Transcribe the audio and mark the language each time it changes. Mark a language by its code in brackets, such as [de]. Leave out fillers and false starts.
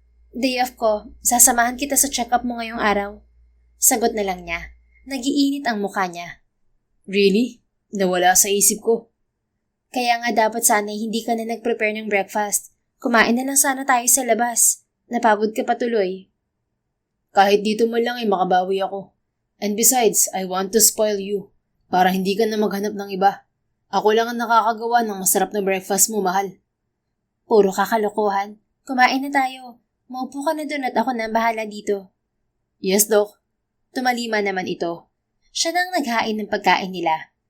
[tl] Day off ko. Sasamahan kita sa check-up mo ngayong araw. Sagot na lang niya. Nagiinit ang mukha niya. [en] Really? [tl] Nawala sa isip ko. Kaya nga dapat sana hindi ka na nag-prepare ng breakfast. Kumain na lang sana tayo sa labas. Napagod ka patuloy. Kahit dito man lang ay makabawi ako. [en] And besides, I want to spoil you. [tl] Para hindi ka na maghanap ng iba. Ako lang ang nakakagawa ng masarap na breakfast mo, mahal. Puro kakalokohan. Kumain na tayo. Maupo ka na doon at ako na ang bahala dito. [en] Yes, Doc. [tl] Tumalima naman ito. Siya nang naghain ng pagkain nila.